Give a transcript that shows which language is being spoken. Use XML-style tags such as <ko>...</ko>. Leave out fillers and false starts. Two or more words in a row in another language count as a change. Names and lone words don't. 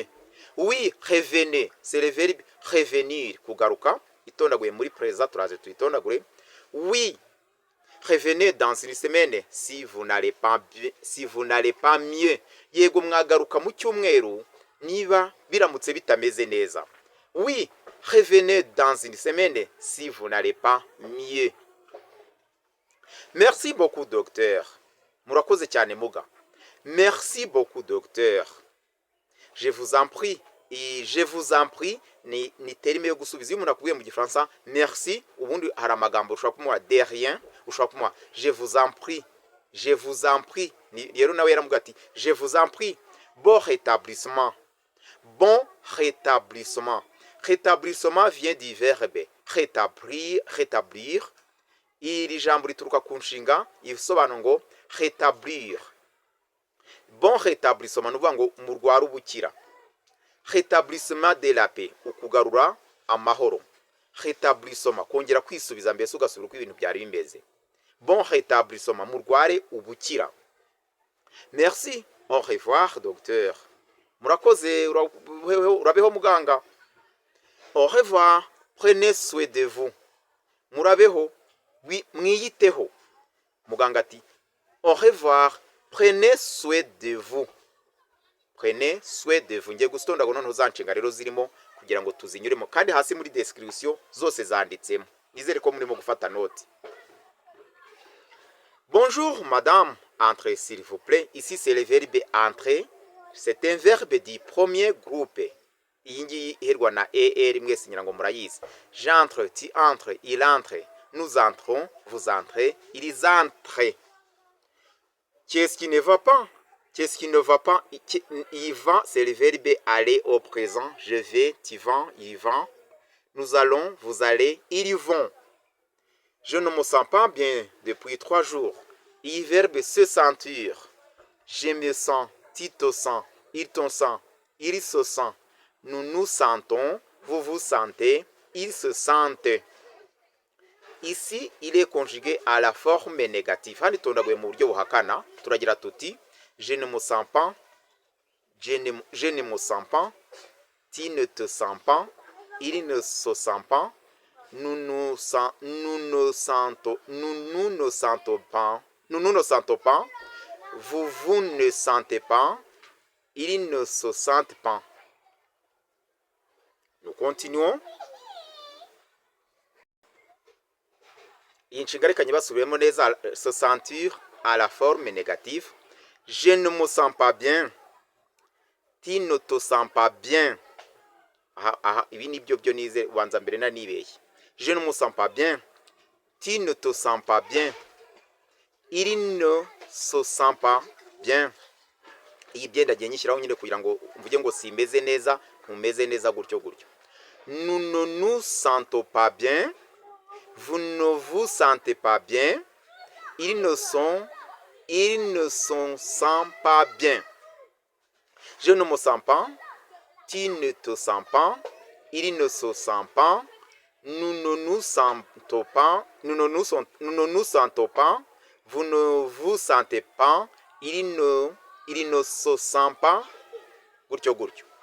<fr>Oui, revenez. C'est le verbe revenir.</fr> <rw>Kugaruka. Itondaguye muri présent turaze tuyitondagure.</rw> <fr>Oui, revenez dans une semaine si vous n'allez pas mieux.</fr> <rw>Yego mwagaruka mu cyumweru niba biramutse bitameze neza.</rw> <fr>Oui, revenez dans une semaine si vous n'allez pas mieux. Merci beaucoup, docteur.</fr> <rw>Murakoze cyane muga.</rw> <fr>Merci beaucoup, docteur. Je vous en prie. Et je vous en prie</fr> <rw>ni terime yo gusubiza. Iyo umuntu akubwiye mu gifaransa merci, ubundi hari amagambo ushobora kumuha</rw> <fr>de rien,</fr> <rw>ushobora kumuha</rw> <fr>je vous en prie. Je vous en prie.</fr> <rw>Rero nawe yaramuga ati</rw> <fr>je vous en prie. Bon rétablissement. Bon rétablissement. Rétablissement vient du verbe rétablir.</fr> <rw>Iri jambo rituruka ku nshinga isobanura ngo rétablir.</rw> <fr>Bon rétablissement</fr> <rw>nuvuga ngo murwara ubukira.</rw> <fr>Rétablissement de la paix,</fr> <rw>ukugarura amahoro. Rétablissement kongera kwisubiza mbese ugasubira uko ibintu byari bimeze.</rw> <fr>Bon rétablissement,</fr> <rw>murware ubukira.</rw> <fr>Merci, au revoir docteur.</fr> <rw>Murakoze, urabeho muganga.</rw> <fr>Au revoir, prenez soin de vous.</fr> <rw>Murabeho, mwiyiteho. Muganga ati</rw> <fr>au revoir, prenez soin de vous. Prenez soin de vous.</fr> <rw>Ngiye gusitonda ngo noneho zanshinga rero zirimo kugira ngo tuzinyuremo kandi hasi muri description zose zanditsemo. nizere ko murimo gufata note.</rw> <fr>Bonjour madame, entrez s'il vous plaît. Ici c'est le verbe entrer. C'est un verbe du premier groupe.</fr> <rw>Iyi ngiyi iherwa na er, mwese ngira ngo murayizi.</rw> <fr>J'entre, tu entres, il entre, nous entrons, vous entrez, ils entrent. Qu'est-ce qui ne va pas? Qu'est-ce qui ne va pas? Il va, c'est le verbe aller au présent. Je vais, tu vas, il va. Nous allons, vous allez, ils vont. Je ne me sens pas bien depuis 3 jours. Il verbe se sentir. Je me sens, tu te sens, il te sent, il se sent. Nous nous sentons, vous vous sentez, ils se sentent. Ici, il est conjugué à la forme négative.</fr> <rw>Hano itondaguye mu buryo buhakana, turagira tuti</rw> <fr>je ne me sens pas, je ne me sens pas, tu ne te sens pas, il ne se sent pas, nous ne sentons pas, vous ne sentez pas, ils ne se sentent pas. Nous continuons.</fr> <rw>Iyi nshinga reka nyibasubiremo neza,</rw> <fr>se sentir à la forme négative. Je ne me sens pas bien, tu ne te sens pas bien.</fr> <rw>Aha, ibi nibyo byo nize ubanza mbere na nibeye.</rw> <fr>Je ne me sens pas bien, tu ne te sens pas bien, il ne se sent pas bien.</fr> <rw>Iyi byenda giye nyishyiraho nyine kugira ngo mvuge ngo simeze neza, ntumeze neza gutyo gutyo.</rw> <fr>Nous ne nous sentons pas bien, vous ne vous sentez pas bien, ils ne se sentent pas bien. Je ne me sens pas, tu ne te sens pas, il ne se sent pas, nous ne nous sentons pas, vous ne vous sentez pas, il ne se sent pas,</fr> <rw>gutyo gutyo.</rw>